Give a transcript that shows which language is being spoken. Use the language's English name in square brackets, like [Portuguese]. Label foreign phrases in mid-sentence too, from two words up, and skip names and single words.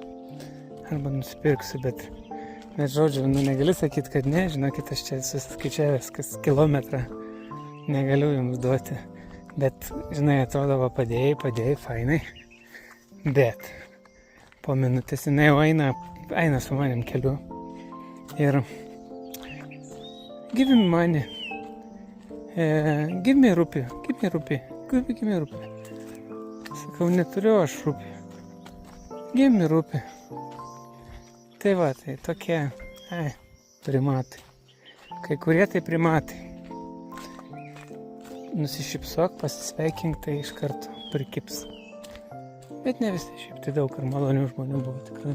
[Lithuanian] Arba nusipirksiu, bet žodžiu, negali sakyti, kad ne, žinokit, aš čia susiskaičiavęs, kas kilometrą negaliu jums duoti. Bet, žinai, atrodo, va, padėjai, fainai. Bet po minutės jinai jau eina su manim keliu. [English] Ir give me money. Give me rupee. [Lithuanian] Sakau, neturiu aš rupį. [English] Give me rupee. [Lithuanian] Tai va, tai tokie, primatai. Kai kurie tai primatai. Nusišypsok, pasisveikink, tai iš karto prikips. Bet ne visi, šiaip tai daug ir malonių žmonių buvo tikrai.